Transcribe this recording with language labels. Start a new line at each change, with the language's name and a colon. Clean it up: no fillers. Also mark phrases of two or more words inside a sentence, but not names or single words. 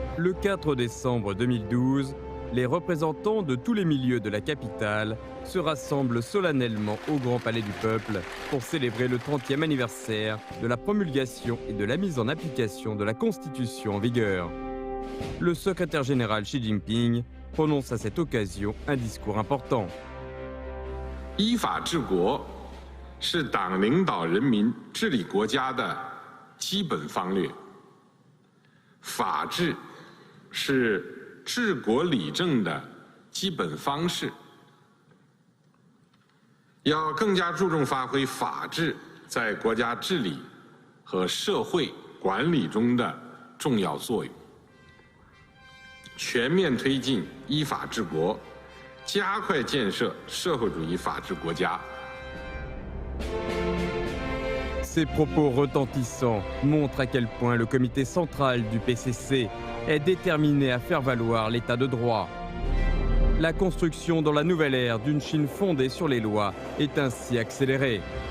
French: Le 4 décembre 2012, les représentants de tous les milieux de la capitale se rassemblent solennellement au Grand Palais du Peuple pour célébrer le 30e anniversaire de la promulgation et de la mise en application de la Constitution en vigueur. Le secrétaire général Xi Jinping prononce à cette occasion un discours important.
Chinese: 依法治国是党领导人民治理国家的基本方略，法治是治国理政的基本方式。要更加注重发挥法治在国家治理和社会管理中的重要作用，全面推进依法治国，加快建设社会主义法治国家。
French: Ces propos retentissants montrent à quel point le comité central du PCC est déterminé à faire valoir l'état de droit. La construction dans la nouvelle ère d'une Chine fondée sur les lois est ainsi accélérée.